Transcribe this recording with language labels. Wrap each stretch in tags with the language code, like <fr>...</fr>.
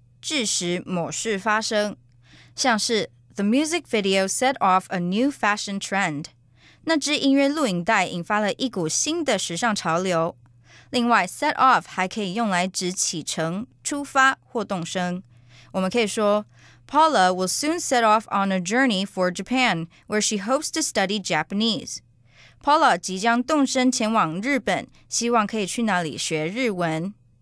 <zh>致使某事发生，像是</zh> <en>The music video set off a new fashion trend，</en> <zh>那支音乐录影带引发了一股新的时尚潮流。另外 set off 还可以用来指启程、出发或动身。我们可以说</zh> <en>Paula will soon set off on a journey for Japan, where she hopes to study Japanese.</en> <zh>Paula 即将动身前往日本，希望可以去那里学日文。</zh>